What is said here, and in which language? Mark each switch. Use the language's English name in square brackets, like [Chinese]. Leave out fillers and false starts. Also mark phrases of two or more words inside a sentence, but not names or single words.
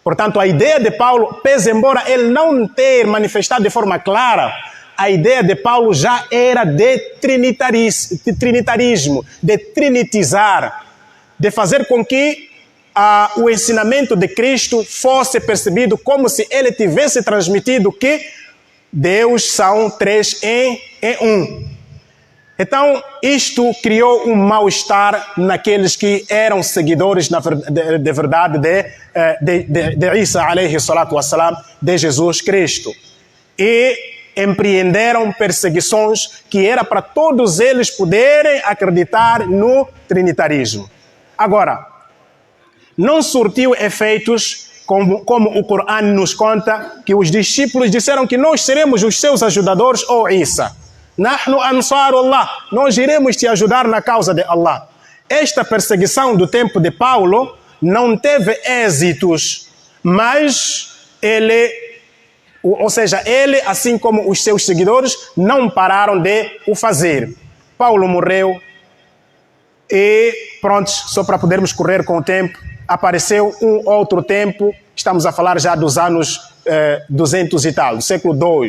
[Portuguese] Portanto, a ideia de Paulo, pese embora ele não ter manifestado de forma clara, a ideia de Paulo já era de trinitarismo, de trinitizar, de fazer com que o ensinamento de Cristo fosse percebido como se ele tivesse transmitido que Deus são três em um. Então, isto criou um mal-estar naqueles que eram seguidores, de verdade, de Isa, [Arabic] عليه الصلاة والسلام, [Portuguese] de Jesus Cristo. E empreenderam perseguições que era para todos eles poderem acreditar no trinitarismo. Agora, não surtiu efeitos como o Corão nos conta, que os discípulos disseram que nós seremos os seus ajudadores, ou Isa. [Arabic] نحن أنصار الله, [Portuguese] nós iremos te ajudar na causa de Allah. Esta perseguição do tempo de Paulo não teve êxitos, mas ele, assim como os seus seguidores, não pararam de o fazer. Paulo morreu e pronto, só para podermos correr com o tempo, apareceu um outro tempo, estamos a falar já dos anos 200 e tal, do século II.